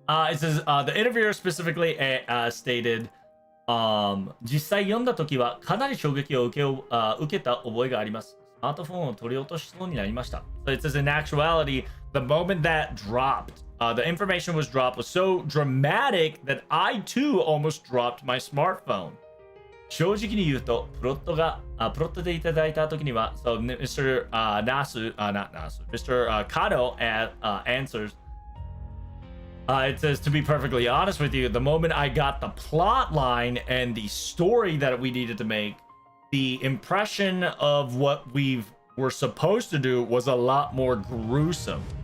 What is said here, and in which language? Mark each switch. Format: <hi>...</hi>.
<en>It says the interviewer specifically stated,</en> <ja>実際読んだ時はかなり衝撃を受けた覚えがあります。スマートフォンを取り落としそうになりました。</ja> <en>So it says in actuality, the moment that dropped, the information was dropped was so dramatic that I too almost dropped my smartphone.</en> <ja>正直に言うと、プロットでいただいた時には、</ja> <en>so Mr. not Nasu, Mr. Kano answers, it says, to be perfectly honest with you, the moment I got the plot line and the story that we needed to make, the impression of what we were supposed to do was a lot more gruesome.</en>